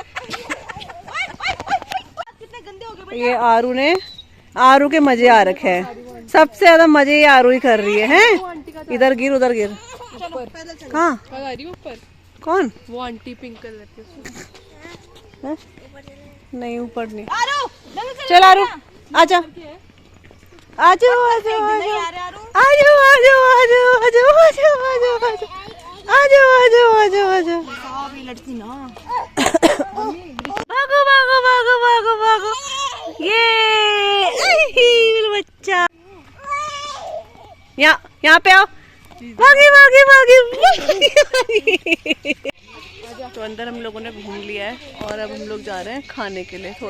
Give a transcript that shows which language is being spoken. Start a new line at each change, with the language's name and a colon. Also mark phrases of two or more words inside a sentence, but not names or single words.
Hindi: ये आरू ने, आरू के मजे आ रखे हैं, सबसे ज्यादा मजे ये आरू ही कर रही है। हैं? इधर गिर उधर गिर, कहाँ कौन? वो आंटी पिंक कलर की हैं? नहीं ऊपर नहीं। चल आरू आजा आजो आजो आजो आजो आजो आजो आजो आजो आजो आजो आजो आजो आजो लड़की ना भागो भागो भागो भागो भागो ये बच्चा यहाँ पे आओ भागे भागे भागे तो अंदर हम लोगों ने घूम लिया है और अब हम लोग जा रहे हैं खाने के लिए।